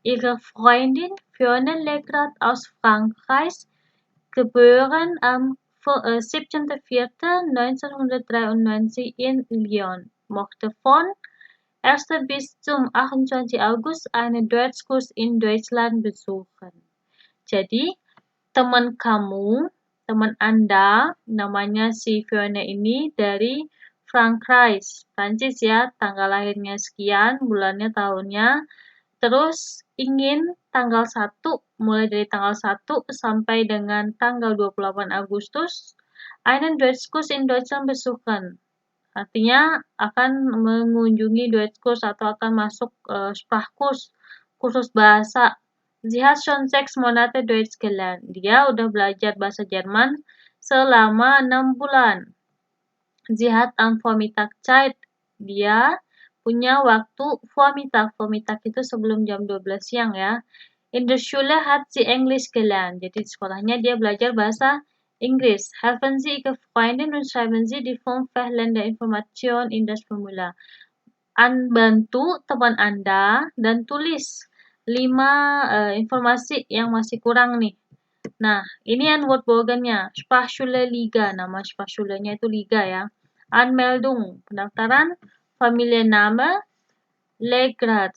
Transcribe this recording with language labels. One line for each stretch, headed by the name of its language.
German: Ihre Freundin Fiona Legrat aus Frankreich, geboren am 17.04.1993 in Lyon, mochte von 1. bis zum 28. August einen Deutschkurs in Deutschland besuchen.
Indonesian: Jadi, teman Anda, namanya si Fiona ini dari Frankreich, Prancis ya, tanggal lahirnya sekian, bulannya, tahunnya, terus ingin tanggal 1, mulai dari tanggal 1 sampai dengan tanggal 28 Agustus,
German: einen Deutschkurs in Deutschland besuchen.
Indonesian: Artinya akan mengunjungi Deutschkurs atau akan masuk Sprachkurs, kursus bahasa.
German: Sie hat schon 6 Monate Deutsch gelernt.
Indonesian: Dia udah belajar bahasa Jerman selama 6 bulan.
German: Sie hat am Vormittag Zeit.
Indonesian: Dia punya waktu Vormittag. Vormittag itu sebelum jam 12 siang ya.
German: In der Schule hat sie Englisch gelernt.
Indonesian: Jadi di sekolahnya dia belajar bahasa Inggris.
German: Helfen Sie Ihre Freundin und schreiben Sie die 5 fehlende Informationen in das Formular.
Indonesian: Bantu teman Anda dan tulis 5 informasi yang masih kurang nih. Nah, ini Antwortbogennya. Sprachschule Liga. Nama Sprachschulenya itu Liga ya. Anmeldung. Pendaftaran.
German: Familienname. Legrat.